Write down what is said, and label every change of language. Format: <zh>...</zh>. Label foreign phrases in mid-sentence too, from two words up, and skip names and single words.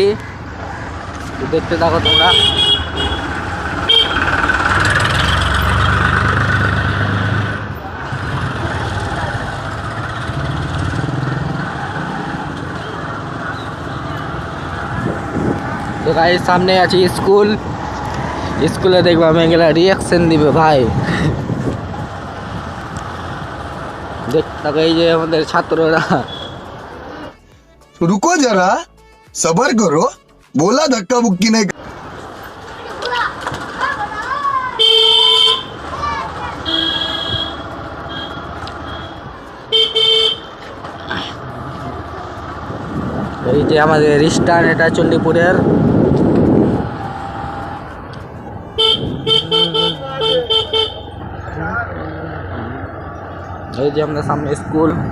<bn>দেখতে থাকো তোমরা। তো গাইস, সামনে আছে স্কুল। স্কুলে দেখবা মেয়েগুলা রিয়াকশন দিবে ভাই। দেখতে এই যে আমাদের ছাত্ররা।</bn> <hi>रुको जरा, सबर करो, बोला धक्का मुक्की नहीं।</hi> <bn>এই যে আমাদের স্টান, এটা চণ্ডীপুরের। এই যে আমাদের সামনে স্কুল।</bn>